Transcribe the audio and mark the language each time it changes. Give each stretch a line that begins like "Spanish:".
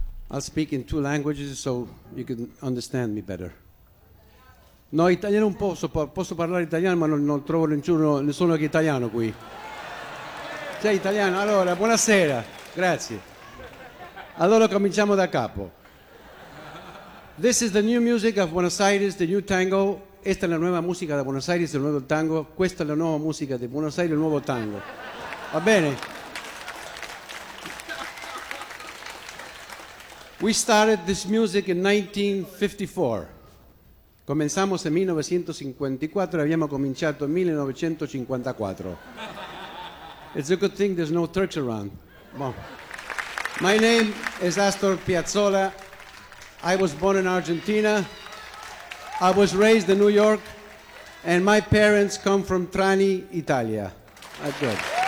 English: I'll speak in two languages so you can understand me better.
Italian: No, italiano un po', posso parlare italiano, ma non trovo nessuno che italiano qui. Sei italiano? Allora, buonasera. Grazie. Allora cominciamo da capo.
English: This is the new music of Buenos Aires, the new tango.
Spanish: Esta es la nueva música de Buenos Aires, el nuevo tango. Esta es la nueva música de Buenos Aires, el nuevo tango.
Italian: Va bene.
English: We started this music in 1954.
Spanish: Comenzamos en 1954, habíamos cominciato en 1954.
English: It's a good thing there's no Turks around. Well, my name is Astor Piazzolla. I was born in Argentina. I was raised in New York, and my parents come from Trani, Italia. That's good.